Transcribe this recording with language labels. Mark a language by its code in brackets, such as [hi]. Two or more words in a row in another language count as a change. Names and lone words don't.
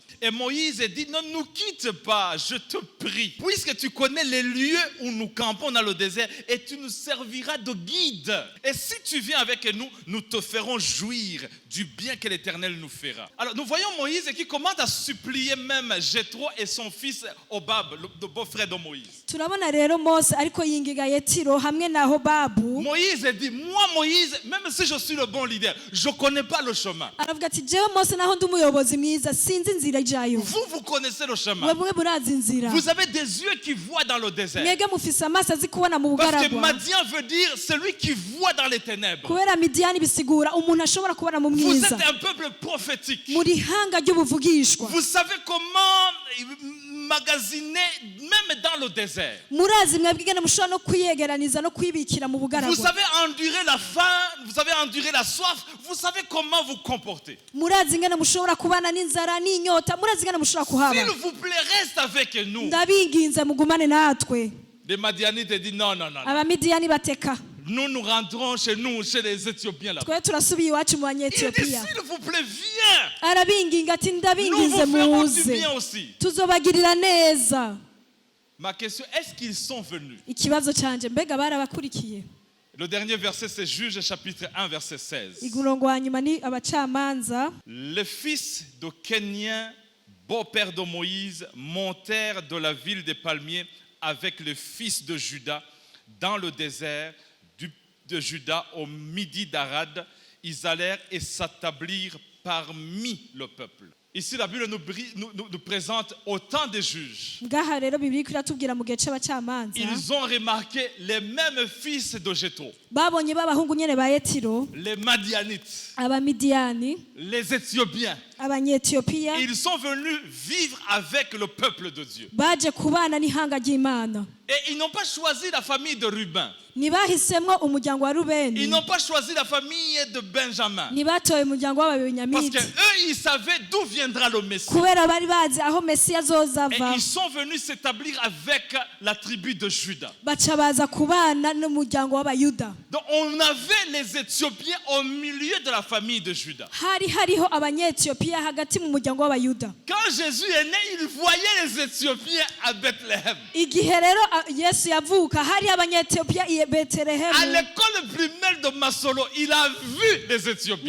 [fr] Et Moïse dit, ne nous quitte pas, je te prie, puisque tu connais les lieux où nous campons dans le désert et tu nous serviras de guide. Et si tu viens avec nous, nous te ferons jouir du bien que l'Éternel nous fera. Alors nous voyons Moïse qui commence à supplier même Jéthro et son fils Hobab, le beau-frère de Moïse. [rn] turabona rero Mose ariko yingiga Yetiro hamwe na Hobabu. [fr] Moïse dit, moi Moïse, même si je suis le bon leader, je ne connais pas le chemin. [rn] aravuga ati jewe Mose naho ndi umuyobozi mwiza sinzi inzira ijayo. [fr] Vous connaissez le chemin. [rn] Mwebwe murazi inzira. [fr] Vous avez des yeux qui voient dans le désert. [rn] mwege mufise amaso azi kubona mu [fr] Parce que [rn] bugaragwa. [fr] Madian veut dire celui qui voit dans les ténèbres. [rn] kubera Midiyani bisigura umuntu ashobora kubona mu [fr] Vous [rn] mwiza. [fr] êtes un peuple prophétique. [rn] muri hanga ry'ubuvugishwa. [fr] Vous savez comment magasiner même dans le désert. [rn] murazi mwebwe ingene mushobora no kwiyegeraniza no kwibikira mu [fr] Vous [rn] bugaragwa. [fr] savez endurer la faim, vous savez endurer la soif, vous savez comment vous comporter. [rn] murazi ingene mushobora kubana n'inzara n'inyota, murazi ingene mushobora kuhaba. [fr] S'il vous plaît, reste avec nous. [rn] ndabinginze mugumane natwe. [fr] Les Madianites disent non, non, non. [rn] Abamidiyani bateka. [fr] Nous rentrons chez nous, chez les Éthiopiens là. [rn] twe turasubiye iwacu mu [fr] Il dit, [rn] Banyetiyopiya. [fr] s'il vous plaît, viens. [rn] arabinginga ati [fr] Nous [rn] ndabinginze [fr] vous ferons du [rn] muze [fr] bien aussi. [rn] tuzobagirira neza. [fr] Ma question, est-ce qu'ils sont venus? [rn] ikibazo canje mbega barabakurikiye. [fr] Le dernier verset, c'est Juge chapitre 1, verset 16. [rn] umurongo wa nyuma ni Abacamanza. [fr] Les fils de Kénien, beau-père de Moïse, montèrent de la ville des palmiers avec les fils de Juda dans le désert de Juda au midi d'Arad. Ils allèrent et s'établirent parmi le peuple. Ici, la Bible nous présente autant de juges. [rn] ngaha rero Bibiliya iratubwira mu gihe c'Abacamanza [fr] Ils ont remarqué les mêmes fils de Jéthro, [rn] babonye b'abahungu nyene ba Yetiro, [fr] les Madianites, [rn] Abamidiyani, [fr] les Éthiopiens. [rn] Abanyetiyopiya. [fr] Ils sont venus vivre avec le peuple de Dieu. [rn] baje kubana n'ihanga ry'Imana. [fr] Et ils n'ont pas choisi la famille de Ruben. [rn] ntibahisemwo umuryango wa [fr] Ils [rn] Rubeni, [fr] n'ont pas choisi la famille de Benjamin. [rn] ntibatoye umuryango [fr] Parce [rn] w'Ababenyamini, [fr] qu'eux, ils savaient d'où viendra le Messie. [rn] kubera bari bazi aho Mesiya azoza [fr] Et [rn] ava. [fr] ils sont venus s'établir avec la tribu de Juda. [rn] baca baza kubana n'umuryango w'Abayuda. [fr] Donc on avait les Éthiopiens au milieu de la famille de Juda. [rn] hari hariho Abanyetiyopiya hagati mu muryango w'Abayuda. [fr] Quand Jésus est né, il voyait les Éthiopiens à Bethléem. [rn] igihe rero Yesu yavuka hari Abanyetiyopiya i [fr] À [rn] Betelehemu. [fr] l'école primaire de Masolo, il a vu les Éthiopiens.